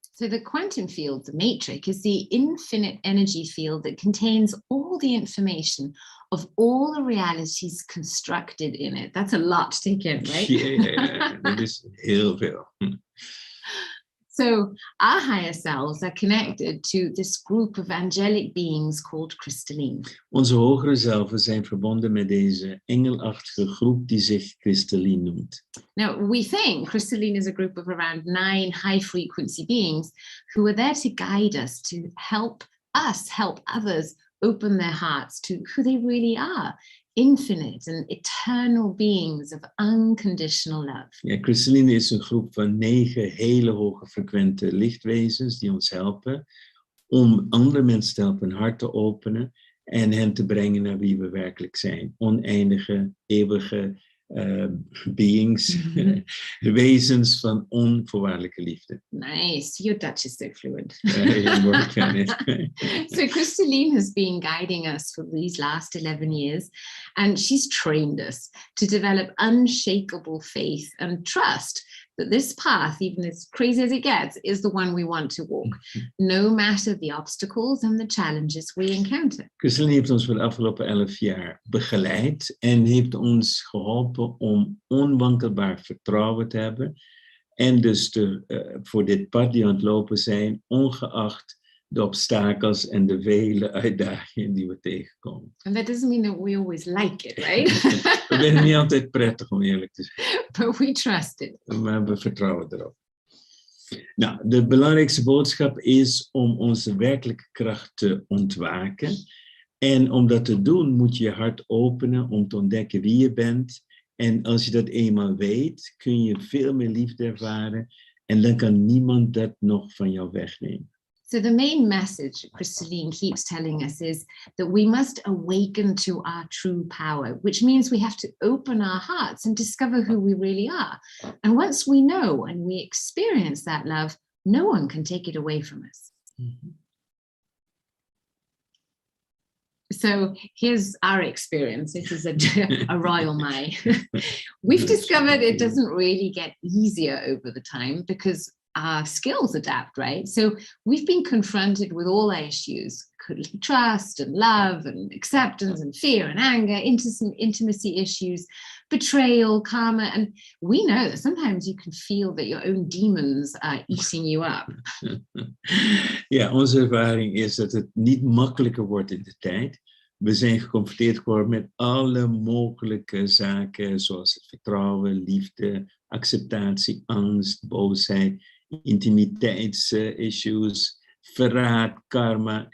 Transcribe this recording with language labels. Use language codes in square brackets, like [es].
[en] So the quantum field, the matrix, is the infinite energy field that contains all the information of all the realities constructed in it. That's a lot to take in, right? [nl] Ja, dat is heel veel. [en] So our higher selves are connected to this group of angelic beings called crystalline. [nl] Onze hogere zelven zijn verbonden met deze engelachtige groep die zich kristalline noemt. [en] Now, we think crystalline is a group of around 9 high-frequency beings who are there to guide us, to help us help others open their hearts to who they really are infinite and eternal beings of unconditional love. [nl] Ja, Kristalline is een groep van 9 hele hoge frequente lichtwezens die ons helpen om andere mensen te helpen hun hart te openen en hen te brengen naar wie we werkelijk zijn. Oneindige, eeuwige beings, wezens van onvoorwaardelijke liefde. [en] Nice, your Dutch is so fluent. So Kristalline has been guiding us for these last 11 years, and she's trained us to develop unshakable faith and trust that this path, even as crazy as it gets, is the one we want to walk, no matter the obstacles and the challenges we encounter. [nl] Kristalline heeft ons voor de afgelopen 11 jaar begeleid en heeft ons geholpen om onwankelbaar vertrouwen te hebben en dus voor dit pad die aan het lopen zijn, ongeacht de obstakels en de vele uitdagingen die we tegenkomen. [en] And that doesn't mean that we always like it, right? [nl] We vinden het niet altijd prettig, om eerlijk te zijn. [en] But we trust it. [nl] Maar we vertrouwen erop. Nou, de belangrijkste boodschap is om onze werkelijke kracht te ontwaken. En om dat te doen moet je je hart openen om te ontdekken wie je bent. En als je dat eenmaal weet, kun je veel meer liefde ervaren. En dan kan niemand dat nog van jou wegnemen. [en] So the main message Kristalline keeps telling us is that we must awaken to our true power, which means we have to open our hearts and discover who we really are. And once we know and we experience that love, no one can take it away from us. Mm-hmm. So here's our experience. This is a royal my. We've discovered it doesn't really get easier over the time because our skills adapt, right? So we've been confronted with all our issues, trust and love and acceptance and fear and anger, intimacy issues, betrayal, karma. And we know that sometimes you can feel that your own demons are eating you up. [nl] Ja, onze ervaring is dat het niet makkelijker wordt in de tijd. We zijn geconfronteerd geworden met alle mogelijke zaken, zoals het vertrouwen, liefde, acceptatie, angst, boosheid, intimiteitsissues, verraad, karma.